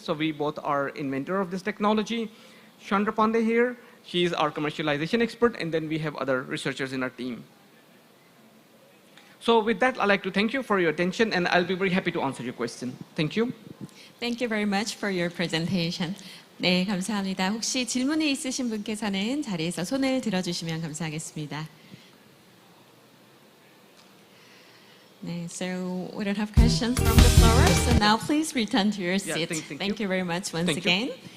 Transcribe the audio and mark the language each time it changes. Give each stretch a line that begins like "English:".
English: So we both are inventor of this technology. Chandra Pandey here, she is our commercialization expert, and then we have other researchers in our team. So with that, I'd like to thank you for your attention, and I'll be very happy to answer your question. Thank you. Thank you very much for your presentation.
Korean: 네, 감사합니다. 혹시 질문이 있으신 분께서는 자리에서 손을 들어주시면 감사하겠습니다.
English: 네, so we don't have questions from the floor, so now please return to your seat. Thank you very much once again.